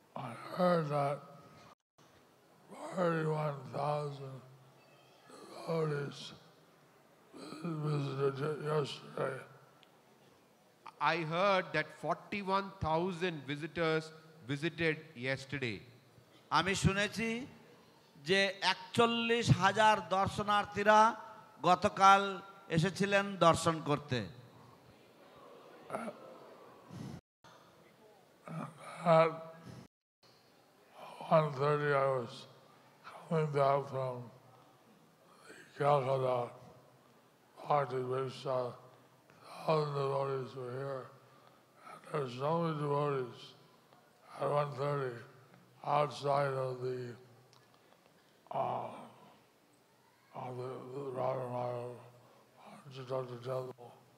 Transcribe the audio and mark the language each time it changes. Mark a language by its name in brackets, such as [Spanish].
[English] I heard that 41,000 devotees visited yesterday. I heard that 41,000 visitors visited yesterday. [Bangla] আমি শুনেছি যে 41,000 দর্শনার্থীরা গতকাল এসেছিলেন দর্শন করতে [English] At 1:30 I was coming down from the Calcutta party which 1,000 devotees were here. And there's so many devotees at 1:30 outside of the Radhamaya temple.